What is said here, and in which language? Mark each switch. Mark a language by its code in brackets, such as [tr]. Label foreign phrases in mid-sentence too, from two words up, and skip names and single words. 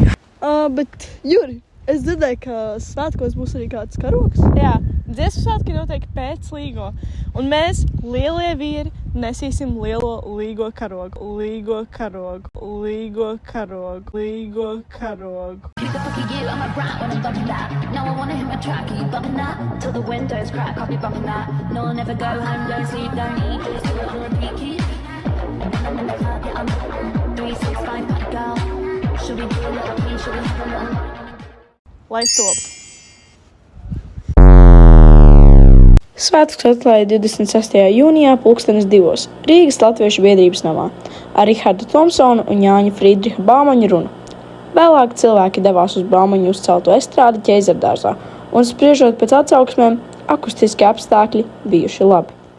[lv] Bet, Juri, es dzirdēju, ka svētkos būs arī kāds karogs. Jā, dziesmu svētki notiek pēc līgo. Un mēs, lielie vīri, nesīsim lielo līgo karogu. Līgo karogu, līgo karogu, līgo karogu. [en] Who the fuck are you? I'm a brat when I'm bumping that. No, I wanna hit my track. Are you bumping that? Till the windows crack, I'll be bumping that. No, I'll never go home, don't sleep, don't eat. Just do it on repeat, keep. When I'm in the club, yeah, I'm 365 party girl. Should we do a little pee? Should we have a little... [lv] Lai top! Svētkus atklāja 26. jūnijā 2002. Rīgas latviešu biedrības namā ar Riharda Tomsona un Jāņa Friedriha Baumaņa runu. Vēlāk cilvēki devās uz Baumaņu uzcelto estrādi Ķeizardārzā un, spriežot pēc atsauksmēm, akustiskie apstākļi bijuši labi.